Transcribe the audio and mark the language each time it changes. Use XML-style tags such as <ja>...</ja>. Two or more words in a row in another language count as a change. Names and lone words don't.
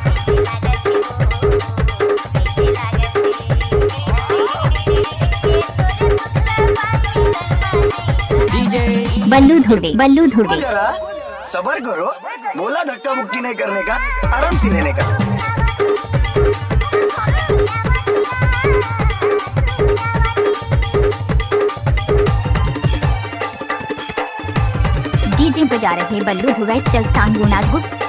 <hi>बल्लू धुर्वे जरा सबर करो, बोला धक्का मुक्की नहीं करने का, आराम से लेने का। डीजे बजा रहे बल्लू धुर्वे चल सांगू नागुट।</hi>